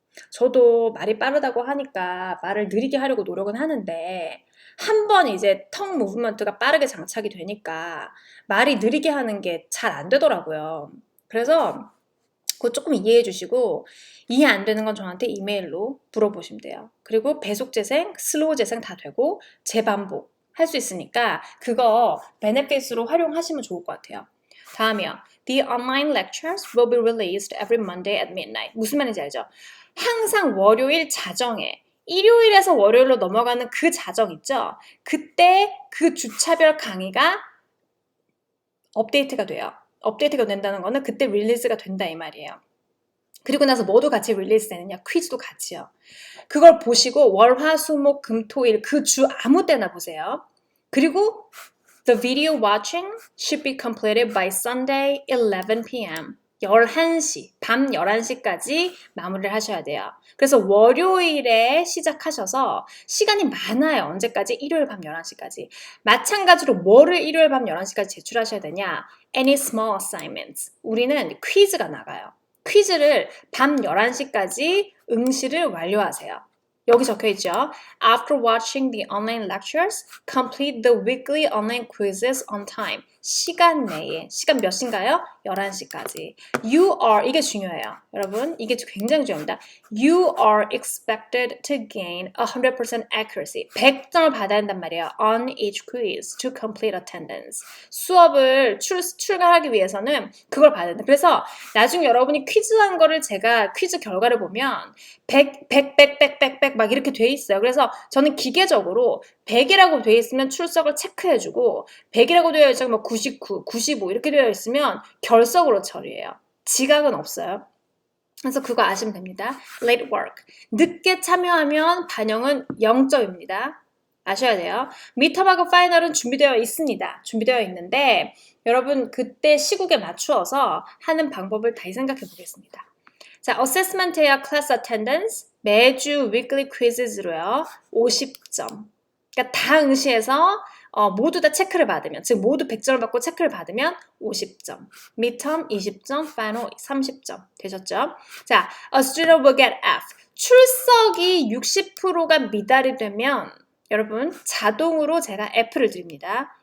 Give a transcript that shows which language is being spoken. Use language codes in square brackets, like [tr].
[ko] 저도 말이 빠르다고 하니까 말을 느리게 하려고 노력은 하는데 한 번 이제 텅 무브먼트가 빠르게 장착이 되니까 말이 느리게 하는 게 잘 안 되더라고요. 그래서 그거 조금 이해해 주시고 이해 안 되는 건 저한테 이메일로 물어보시면 돼요. 그리고 배속 재생, 슬로우 재생 다 되고 재반복 할 수 있으니까 그거 베네핏으로 활용하시면 좋을 것 같아요. 다음이요. [en] The online lectures will be released every Monday at midnight. [ko] 무슨 말인지 알죠? 항상 월요일 자정에 일요일에서 월요일로 넘어가는 그 자정 있죠? 그때 그 주차별 강의가 업데이트가 돼요. 업데이트가 된다는 거는 그때 릴리즈가 된다 이 말이에요. 그리고 나서 뭐도 같이 릴리즈 되느냐? 퀴즈도 같이요. 그걸 보시고 월, 화, 수, 목, 금, 토, 일 그 주 아무 때나 보세요. [en] 그리고 The video watching should be completed by Sunday 11 p.m. [ko] 11시, 밤 11시까지 마무리를 하셔야 돼요. 그래서 월요일에 시작하셔서 시간이 많아요. 언제까지? 일요일 밤 11시까지. 마찬가지로 뭐를 일요일 밤 11시까지 제출하셔야 되냐? [en] Any small assignments. [ko] 우리는 퀴즈가 나가요. 퀴즈를 밤 11시까지 응시를 완료하세요. 여기 적혀있죠. [en] After watching the online lectures, complete the weekly online quizzes on time. [ko] 시간 내에. 시간 몇 시인가요? 11시까지. [en] You are, [ko] 이게 중요해요. 여러분, 이게 굉장히 중요합니다. [en] You are expected to gain 100% accuracy. [ko] 100점을 받아야 한단 말이에요. [en] On each quiz to complete attendance. [ko] 수업을 출간하기 위해서는 그걸 받아야 된다. 그래서 나중에 여러분이 퀴즈한 거를 제가 퀴즈 결과를 보면 100 막 이렇게 돼 있어요. 그래서 저는 기계적으로 100이라고 돼 있으면 출석을 체크해주고 100이라고 되어 있으면 뭐 99, 95 이렇게 되어 있으면 결석으로 처리해요. 지각은 없어요. 그래서 그거 아시면 됩니다. [en] Late work. [ko] 늦게 참여하면 반영은 0점입니다. 아셔야 돼요. 미터하고 파이널은 준비되어 있습니다. 준비되어 있는데 여러분 그때 시국에 맞추어서 하는 방법을 다시 생각해 보겠습니다. 자, assessment야 class attendance, 매주 weekly quizz로요. 50점. 그러니까 다 응시해서 모두 다 체크를 받으면, 즉 모두 100점을 받고 체크를 받으면 50점. midterm 20점, final 30점. 되셨죠? 자, [en] a student will get F. [ko] 출석이 60%가 미달이 되면 여러분 자동으로 제가 F를 드립니다.